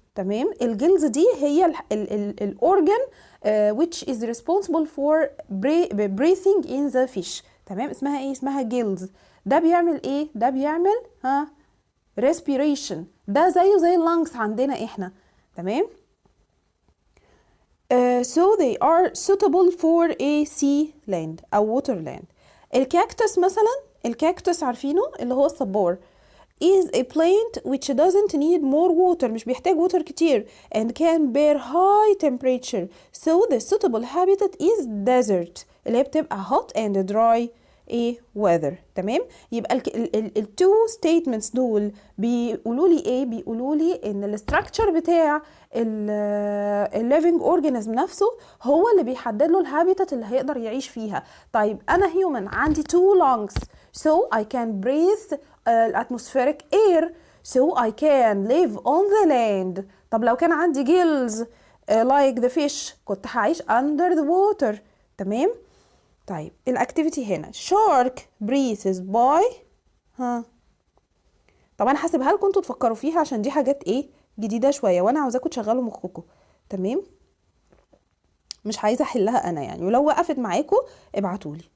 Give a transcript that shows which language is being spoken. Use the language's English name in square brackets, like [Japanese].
[Arabic] تمام، الجيلز دي هي الأورجن [English] which is responsible for breathing in the fish. [Arabic] تمام، اسمها ايه؟ اسمها جيلز. ده بيعمل ايه؟ ده بيعمل respiration. ده زيه زي اللانكس عندنا احنا. تمام، [English] so they are suitable for a sea land أو water land. [Arabic] الكاكتس مثلا، الكاكتس عارفينه اللي هو الصبار [English] is a plant which doesn't need more water، [Arabic] مش بيحتاج [English] water كتير and can bear high temperature. So the suitable habitat is desert [Arabic] اللي هي بتبقى [English] hot and dry weather. [Arabic] تمام، يبقى التو statements دول بيقولوا لي ايه؟ بيقولوا لي ان الستراكشر بتاع الليفنج اورجانيزم نفسه هو اللي بيحدد له الهابيتات اللي هيقدر يعيش فيها. طيب انا هيومن عندي [English] 2 lungs so I can breathe atmospheric air so I can live on the land. [Arabic] طب لو كان عندي [English] gills like the fish [Arabic] كنت هعيش [English] under the water. [Arabic] تمام، طيب الاكتيفيتي هنا [English] shark breathes by [Arabic] طب انا هسيبها لكم انتوا تفكروا فيها عشان دي حاجات ايه؟ جديده شويه وانا عاوزاكم تشغلوا مخكم. تمام، مش عايزه احلها انا يعني، ولو وقفت معاكم ابعتولي.